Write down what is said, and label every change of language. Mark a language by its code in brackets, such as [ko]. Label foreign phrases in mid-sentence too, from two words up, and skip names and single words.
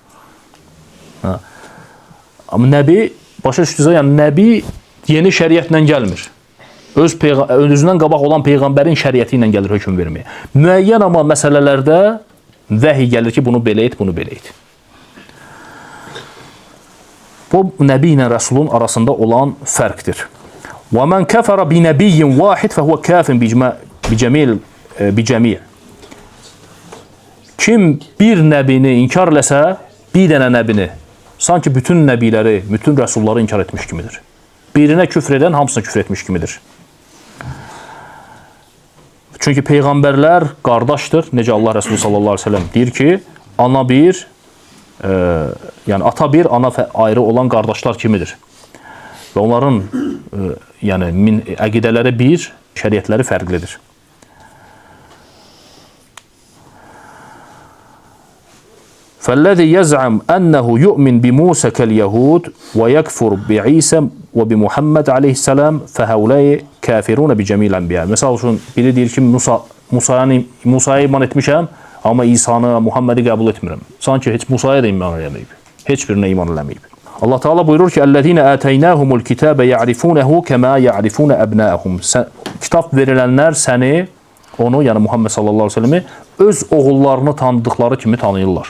[az] Amma nəbi, başa düşdünüzsə, yəni nəbi yeni şəriətlə gəlmir. Özündən qabaq olan peyğəmbərin şəriəti ilə gəlir hökm verməyə. Müəyyən amma məsələlərdə vəhiy gəlir ki, bunu belə et, bunu belə et. Bu, nəbi ilə rəsulun arasında olan fərqdir. [ar] وَمَنْ كَفَرَ بِنَبِيٍّ وَاحِدٍ فَهُوَ كَافٍ بِجَمِيعٍ. [az] Kim bir nəbini inkar eləsə, bir dənə nəbini, sanki bütün nəbiləri, bütün rəsulları inkar etmiş kimidir. Birinə küfr edən hamısına küfr etmiş kimidir. Çünki peyğəmbərlər qardaşdır. Necə Allah Rəsulü [ar] صلى الله عليه وسلم [az] deyir ki, ana bir, yəni ata bir, ana ayrı olan qardaşlar kimidir. Və onların yəni əqidələri bir, şəriətləri fərqlidir. [ar] فَالَّذِي يَزْعَمْ أَنَّهُ يُؤْمِنْ بِمُوسَى كَالْيَهُودِ وَيَكْفُرْ بِعِيسَى وَبِمُحَمَّدْ عَلَيْهِ السَّلَامِ فَهَوْلَيْ كَافِرُونَ بِجَمِيلِ الْأَنْبِيَا. [az] Məsəl üçün, biri deyir ki, Musaya iman etmişəm, amma İsanı, Muhammedi qəbul etmirəm. Sanki heç Musaya da iman eləməyib. Heç birinə iman eləməyib. Allah Teala buyurur ki, [ar] "الذين آتيناهم الكتاب يعرفونه كما يعرفون أبناءهم." [az] Kitab verilənlər səni, onu, yəni Muhammed [ar] صلى الله عليه وسلم [az] öz oğullarını tanıdıkları kimi tanıyırlar.